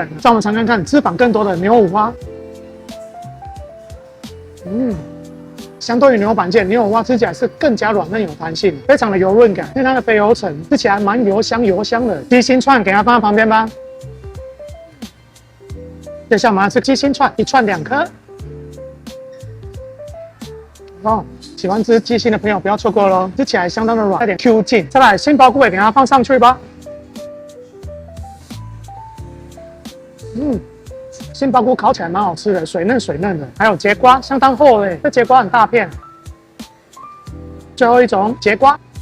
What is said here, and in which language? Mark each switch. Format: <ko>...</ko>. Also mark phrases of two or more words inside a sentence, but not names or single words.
<zh>讓我們嘗看看脂肪更多的牛五花。相對於牛板腱，牛五花吃起來是更加軟嫩有彈性，非常的油潤感，因為它的肥油層吃起來蠻油香的。雞心串給它放在旁邊吧。接下来我們要吃雞心串，一串2顆。喜歡吃雞心的朋友不要錯過咯，吃起來相當的軟，帶點 Q 勁。再來杏鮑菇也給它放上去吧。杏鮑菇烤起來蠻好吃的，水嫩的。還有節瓜，相當厚誒，這節瓜很大片。最後一種節瓜。</zh>